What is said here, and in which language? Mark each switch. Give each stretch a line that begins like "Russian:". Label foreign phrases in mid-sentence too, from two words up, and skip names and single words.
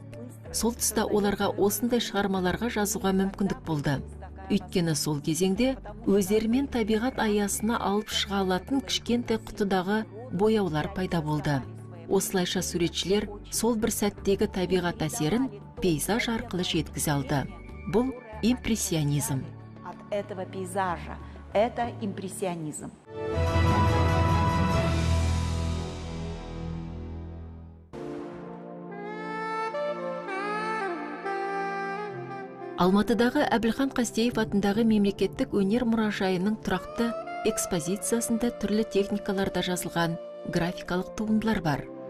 Kazakh: Сол тұста оларға осындай шығармаларға жазуға мүмкіндік болды. Өйткені сол кезеңде өздерімен табиғат аясына алып шыға алатын кішкентай құтыдағы бояулар пайда болды. Осылайша суретшілер сол бір сәттегі табиғат әсерін пейзаж арқылы жеткізе алды. Бұл импрессионизм.
Russian: От этого пейзажа это импрессионизм.
Kazakh: Алматыдағы Әбілхан Қастеев атындағы мемлекеттік өнер мұражайының тұрақты экспозициясында түрлі техникаларда жазылған графикалық туындылар бар.